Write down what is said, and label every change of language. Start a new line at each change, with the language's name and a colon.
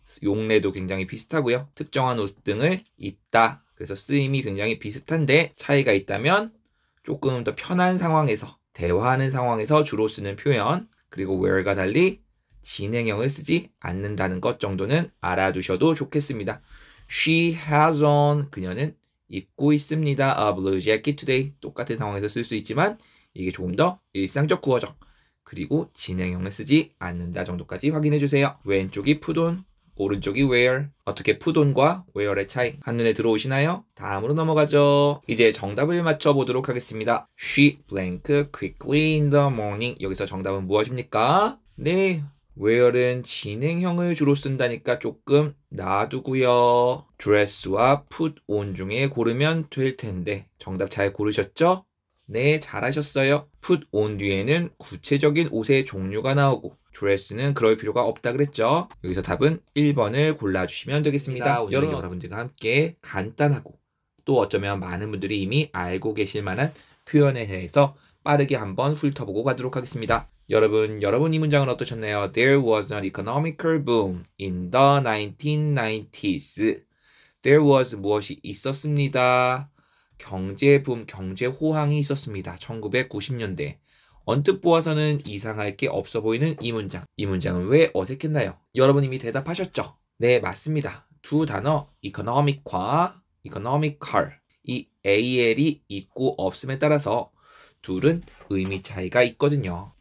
Korean: 용례도 굉장히 비슷하고요. 특정한 옷 등을 입다, 그래서 쓰임이 굉장히 비슷한데 차이가 있다면 조금 더 편한 상황에서, 대화하는 상황에서 주로 쓰는 표현, 그리고 wear과 달리 진행형을 쓰지 않는다는 것 정도는 알아두셔도 좋겠습니다.
English: She has on,
Korean: 그녀는 입고 있습니다.
English: A blue jacket today.
Korean: 똑같은 상황에서 쓸 수 있지만 이게 조금 더 일상적 구어적, 그리고 진행형을 쓰지 않는다 정도까지 확인해 주세요. 왼쪽이 put on, 오른쪽이 wear. 어떻게 put on과 wear의 차이 한눈에 들어오시나요? 다음으로 넘어가죠. 이제 정답을 맞춰보도록 하겠습니다.
English: She blank quickly in the morning.
Korean: 여기서 정답은 무엇입니까? 네, wear은 진행형을 주로 쓴다니까 조금 놔두고요. dress와 put on 중에 고르면 될 텐데 정답 잘 고르셨죠? 네, 잘하셨어요. put on 뒤에는 구체적인 옷의 종류가 나오고 dress는 그럴 필요가 없다 그랬죠? 여기서 답은 1번을 골라주시면 되겠습니다. 오늘 여러분들과 함께 간단하고 또 어쩌면 많은 분들이 이미 알고 계실 만한 표현에 대해서 빠르게 한번 훑어보고 가도록 하겠습니다. 여러분 이 문장은 어떠셨나요?
English: There was an economical boom in the 1990s. There was
Korean: 무엇이 있었습니다. 경제붐, 경제호황이 있었습니다. 1990년대. 언뜻 보아서는 이상할 게 없어 보이는 이 문장. 이 문장은 왜 어색했나요? 여러분 이미 대답하셨죠? 네, 맞습니다. 두 단어 economic과 economical, 이 al이 있고 없음에 따라서 둘은 의미 차이가 있거든요.